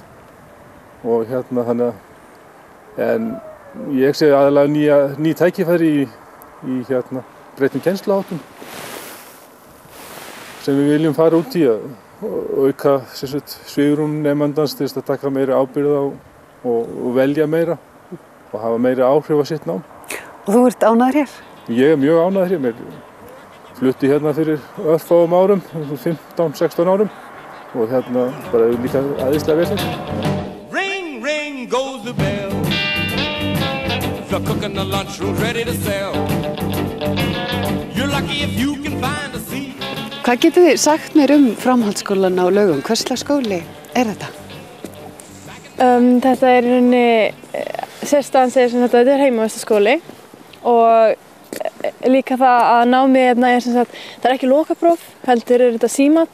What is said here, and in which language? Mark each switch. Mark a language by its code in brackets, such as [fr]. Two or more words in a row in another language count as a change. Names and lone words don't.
[is] Og þannig að en ég sé aðalega ný tækifæri í breyttum kennsluháttum sem við viljum fara út í að auka svigrúm nemandans til að taka meiri ábyrgð á og velja meira og hafa meiri áhrif á sitt nám. Og þú ert ánægður hér? Ég er mjög ánægður hér. Mér flutti hérna fyrir örfáum árum, 15-16 árum og bara líka æðislega vel hérna. [en] Ring goes the bell. The cook in the lunchroom's ready to sell. You're lucky if you can find a seat. [is] Hvað getur þið sagt mér framhaldsskólan á Laugum? Hvers slags skóli er þetta? Þetta er í rauninni sérstæðan segir sem þetta er heimavistarskóli og líka það að námið hérna er sem sagt það er ekki lokapróf, heldur er þetta símat.